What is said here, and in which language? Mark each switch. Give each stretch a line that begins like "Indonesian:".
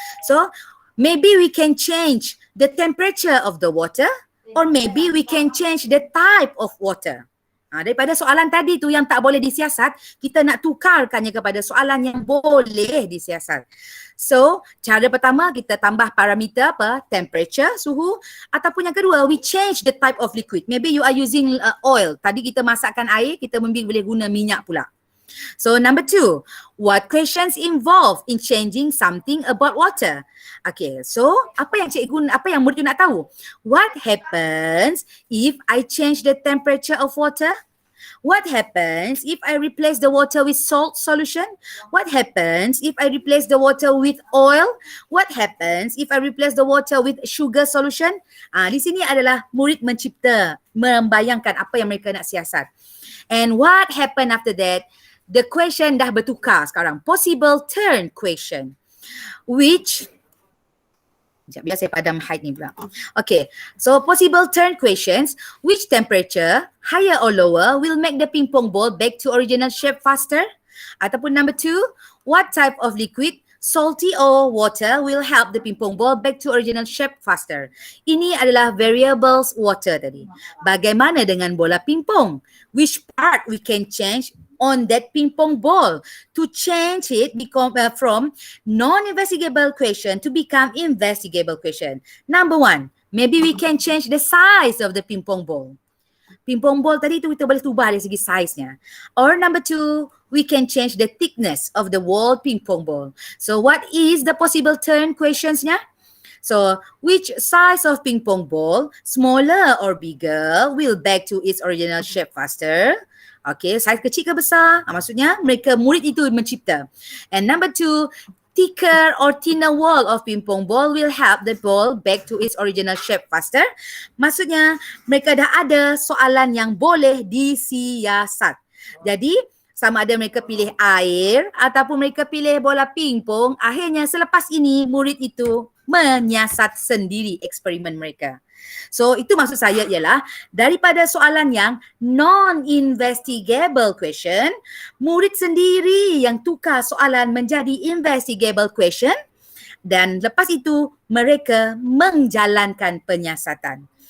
English: So, maybe we can change the temperature of the water or maybe we can change the type of water.
Malay: Daripada soalan tadi tu yang tak boleh disiasat, kita nak tukarkannya kepada soalan yang boleh disiasat. So, cara pertama kita tambah parameter apa? Temperature, suhu. Ataupun yang kedua,
English: we change the type of liquid. Maybe you are using oil.
Malay: Tadi kita masakkan air, kita boleh guna minyak pula.
English: So number 2, what questions involved in changing something about water? Okay, so
Malay: apa yang murid tu nak tahu?
English: What happens if I change the temperature of water? What happens if I replace the water with salt solution? What happens if I replace the water with oil? What happens if I replace the water with sugar solution?
Malay: Di sini adalah murid mencipta, membayangkan apa yang mereka nak siasat.
English: And what happened after that? The question
Malay: dah bertukar sekarang.
English: Possible turn question.
Malay: Which sekejap, biar saya padam height ni pula.
English: Okay, so possible turn questions. Which temperature, higher or lower, will make the ping pong ball back to original shape faster? Ataupun number 2, what type of liquid, salty or water, will help the ping pong ball back to original shape faster?
Malay: Ini adalah variables water tadi. Bagaimana dengan bola ping pong?
English: Which part we can change on that ping pong ball to change it from non-investigable question to become investigable question? Number 1, maybe we can change the size of the ping pong ball. Ping pong ball
Malay: tadi tu kita boleh ubah dari segi size-nya.
English: Or number 2, we can change the thickness of the wall ping pong ball. So what is the possible turn questions-nya? So which size of ping pong ball, smaller or bigger, will back to its original shape faster?
Malay: Okay, saiz kecil ke besar? Maksudnya murid itu mencipta.
English: And number 2, thicker or thinner wall of ping pong ball will help the ball back to its original shape faster.
Malay: Maksudnya mereka dah ada soalan yang boleh disiasat. Jadi sama ada mereka pilih air ataupun mereka pilih bola pingpong, akhirnya selepas ini murid itu menyiasat sendiri eksperimen mereka. So itu maksud saya ialah daripada soalan yang non-investigable question, murid sendiri yang tukar soalan menjadi investigable question dan lepas itu mereka menjalankan penyiasatan.